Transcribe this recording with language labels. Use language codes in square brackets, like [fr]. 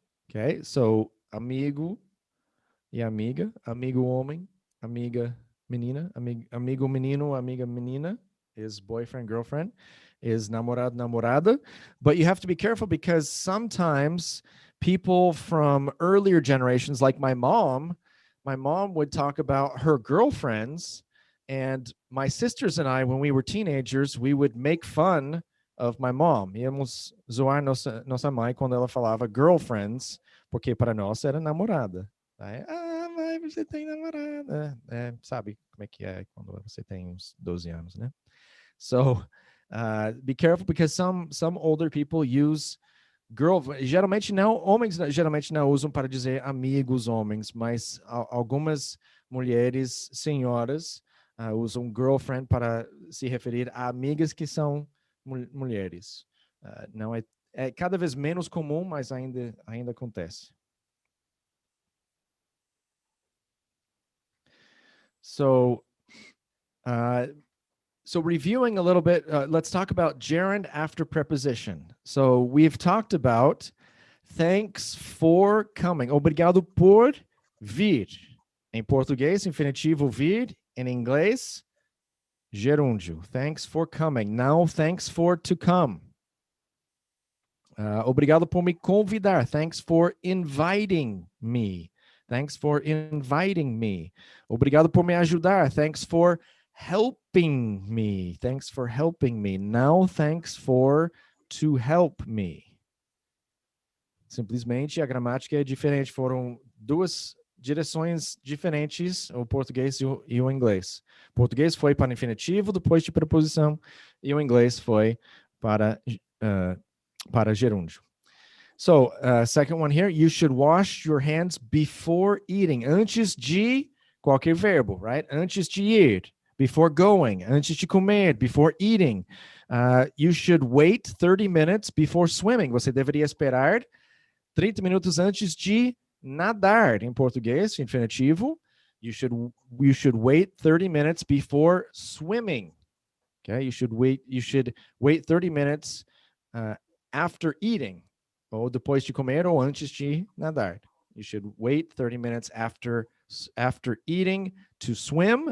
[pt] Okay, so amigo e amiga, amigo homem, amiga menina, amigo menino, amiga menina [en] is boyfriend, girlfriend, is [pt] namorado, namorada. [en] But you have to be careful because sometimes people from earlier generations, like my mom would talk about her girlfriends, and my sisters and I, when we were teenagers, we would make fun of my mom. [pt] Íamos zoar nossa mãe quando ela falava girlfriends, porque para nós era namorada. Aí, mãe, você tem namorada. Sabe como é que é quando você tem uns 12 anos, né? [en] So, be careful because some older people use [pt] geralmente não, homens geralmente não usam para dizer amigos homens, mas algumas mulheres, senhoras, usam girlfriend para se referir a amigas que são mulheres. Não é cada vez menos comum, mas ainda acontece. [en] So reviewing a little bit, let's talk about gerund after preposition. So we've talked about thanks for coming. [pt] Obrigado por vir. Em português, infinitivo vir. Em inglês, gerúndio. [en] Thanks for coming. Now, thanks for to come. [pt] Obrigado por me convidar. [en] Thanks for inviting me. Thanks for inviting me. [pt] Obrigado por me ajudar. [en] Thanks for helping me. Thanks for helping me. Now, thanks for to help me. [pt] Simplesmente a gramática é diferente. Foram duas direções diferentes, o português e o inglês. O português foi para infinitivo depois de preposição e o inglês foi para gerúndio. [en] So, second one here, you should wash your hands before eating. [pt] Antes de qualquer verbo, right? Antes de ir. [en] Before going, [pt] antes de comer, [en] before eating. You should wait 30 minutes before swimming. [pt] Você deveria esperar 30 minutos antes de nadar. Em português, infinitivo. [en] You should wait 30 minutes before swimming. Okay, you should wait 30 minutes after eating. [pt] Ou depois de comer ou antes de nadar. [en] You should wait 30 minutes after eating to swim.